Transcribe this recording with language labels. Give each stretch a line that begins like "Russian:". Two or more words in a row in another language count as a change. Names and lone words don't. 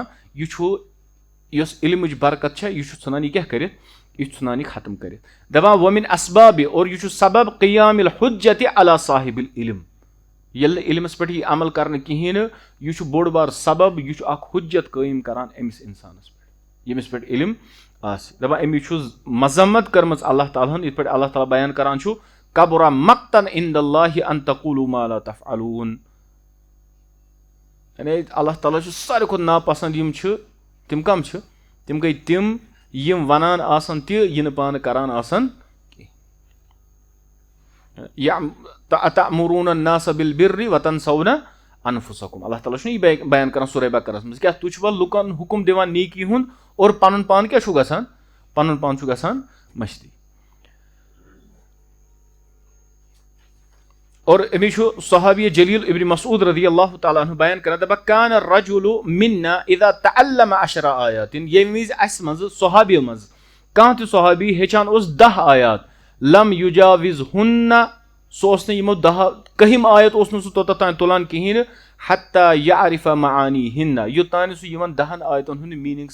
Kashmiri: یہِ چھُ یۄس علمٕچ برکت چھےٚ یہِ چھُ ژھٕنان یہِ کیاہ کٔرِتھ یہِ چھُ ژھٕنان یہِ ختم کٔرِتھ دَپان
Arabic: وَمِن اسبابِ
Kashmiri: اور یہِ چھُ سبب
Arabic: قیام الحجتِ علی صاحب العلم
Kashmiri: ییٚلہِ نہٕ علمَس پٮ۪ٹھ یی عمل کرنہٕ کِہینۍ نہٕ یہِ چھُ بوٚڑ بار سبب یہِ چھُ اکھ حجت قٲیِم کران أمِس اِنسانَس پٮ۪ٹھ ییٚمِس پٮ۪ٹھ علم آسہِ دَپان أمِس چھُ مذمت کٔرمٕژ اللہ تعالیٰ ہن یِتھ پٲٹھۍ اللہ تعالیٰ بیان کران چھُ
Arabic: کبرا مقتن عند اللہ ان تقولوا ما لا تفعلون
Kashmiri: یعنی اللہ تعالیٰ چھُ ساروی کھۄتہٕ ناپسنٛد یِم چھِ تِم کم چھِ تِم گٔے تِم یِم ونان آسان تہِ یہِ نہٕ پانہٕ کران آسان
Arabic: تأمرون الناس بالبر وتنسون انفسکم
Kashmiri: اللہ تعالیٰ چھُنہٕ یہِ بیان کران سورہ بقرہس منٛز کیاہ تُہۍ چھِوا لُکن حُکُم دِوان نیکی ہُنٛد اور پنُن پان کیاہ چھُ گژھان پنُن پان چھُ گژھان مٔشدٕے اور أمِس چھُ
Arabic: صحابی جلیل
Kashmiri: ابن مسعود
Arabic: رضی اللہ تعالیٰ عنہ
Kashmiri: بیان کران دَپان
Arabic: کان الرجل منا اذا تعلم 10 آیات
Kashmiri: ییٚمہِ وِزِ اَسہِ منٛز صحابیو منٛز کانٛہہ تہِ صحابی ہیٚچھان اوس 10 آیات
Arabic: لم یجاوزہن
Kashmiri: سُہ اوس نہٕ یِمو 10 آیت اوس نہٕ سُہ توٚتتھ تانۍ تُلان کِہینۍ نہٕ
Arabic: حتیٰ یعرف معانیہن
Kashmiri: یوٚتانۍ سُہ یِمن 10 آیتن ہُنٛد میٖنِنٛگ